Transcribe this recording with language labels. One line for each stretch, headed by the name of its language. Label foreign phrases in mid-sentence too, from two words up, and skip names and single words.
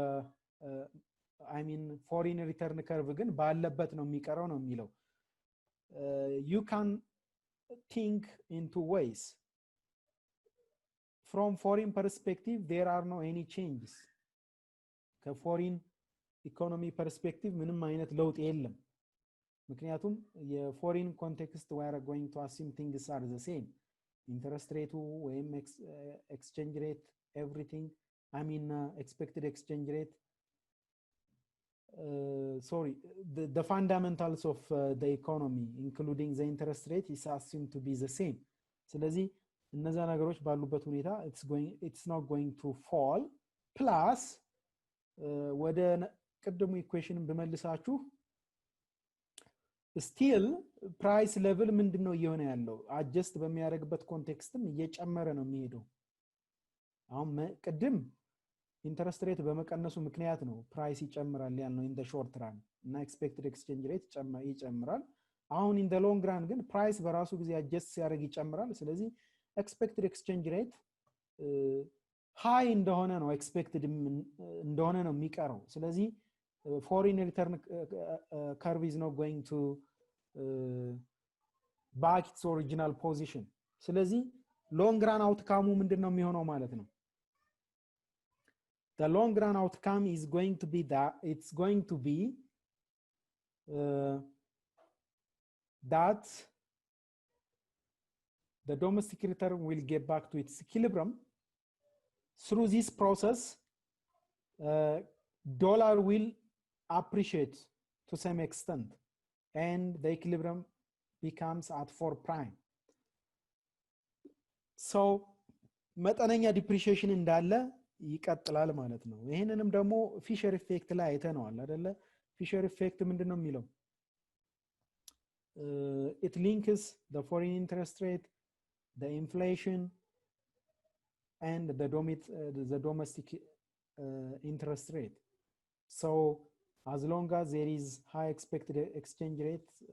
English: I mean foreign return curve
Amharic: ግን ባለበት ነው የሚቀረው ነው የሚለው
English: you can think in two ways from foreign perspective there are no any changes
Amharic: ከፎሪን ኢኮኖሚ ፐርስፔክቲቭ ምንም አይነት ለውጥ የለም ምክንያቱም የፎሪን ኮንቴክስት
English: we are going to assume things are the same interest rate ወይም exchange rate everything I mean expected exchange rate the fundamentals of the economy including the interest rate is assumed to be the same
Amharic: ስለዚህ እነዛ ነገሮች ባሉበት ሁኔታ
English: it's not going to fall plus
Amharic: ወደ ቅድሙ ኢኩዌሽን በመልሳችሁ
English: still price level
Amharic: ምንድነው እየሆነ ያለው adjust በሚያደርግበት ኮንቴክስትም እየጨመረ ነው የሚሄደው አሁን ቅድም ኢንተረስት ሬት በመቀነሱ ምክንያት ነው ፕራይስ ይጨምራል ያልነው
English: in the short run
Amharic: እና
English: expected exchange rate
Amharic: ይጨምራል አሁን
English: in the long run
Amharic: ግን ፕራይስ በራሱ ጊዜ adjust ሲያደርግ ይጨምራል ስለዚህ
English: expected exchange rate high
Amharic: እንደሆነ ነው expected እንደሆነ ነው የሚቀረው ስለዚህ
English: foreign return curve is not going to back its original position ስለዚህ long run outcome
Amharic: ምንድነው የሚሆነው ማለት ነው
English: the long run outcome is going to be that it's going to be that the domestic return will get back to its equilibrium through this process dollar will appreciate to some extent and the equilibrium becomes at 4 prime so
Amharic: መጠነኛ ዲፕሪሺየሽን እንዳለ ይቀጥላል ማለት ነው ይሄንንም ደግሞ ፊሸር ኢፌክት ላይ አይተነዋል አይደለ ፊሸር ኢፌክት ምንድነው የሚለው
English: it links the foreign interest rate the inflation and the domestic interest rate so as long as there is high expected exchange rate